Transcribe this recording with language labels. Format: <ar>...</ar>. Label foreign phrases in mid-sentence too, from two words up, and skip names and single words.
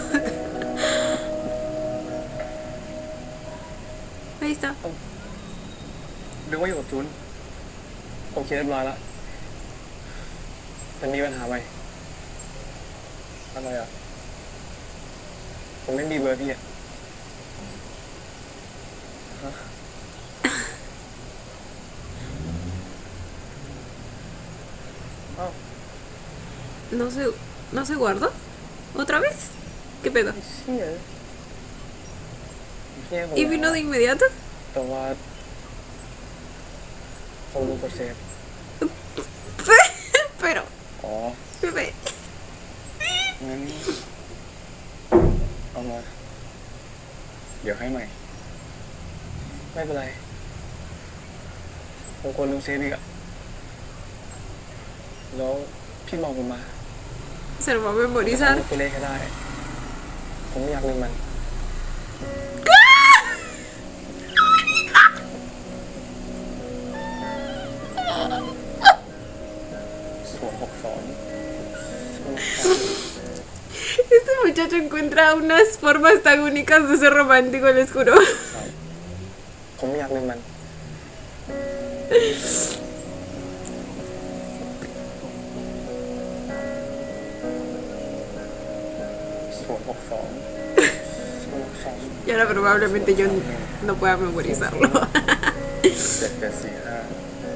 <es>Ahí está.</es> <th>นึกว่าอยู่กับจูนโอเคเรียบร้อยแล้วแต่มีปัญหาไหมอะไรอ่ะผมไม่มีเบอร์พี่อ่ะฮะอ้าว</th> <es>¿No se guardó? ¿Otra vez? ¿Qué pedo?</es> <th>ไอ้เชี่ยเชี่ยผม</th> <es>¿Y vino de inmediato?</es> <th>แต่ว่าผมรู้กดเซฟ</th> <es>Pero,</es> <th>อ๋อ</th> <es>bebé.</es> <th>งั้นเอามาเดี๋ยวให้ใหม่ ไม่เป็นไรผมควรลืมเซฟอีกอะแล้วพี่มองผมมา</th> <es>Se lo va a memorizar.</es> <th>ตัวเลขให้ได้ ผมไม่อยากลืมมัน</th> <es>Este muchacho encuentra unas formas tan únicas de ser romántico, les juro.</es> <th>ผมไม่อยากลืมมัน</th> <es>Y ahora probablemente yo no pueda memorizarlo. 7-4-4-5</es>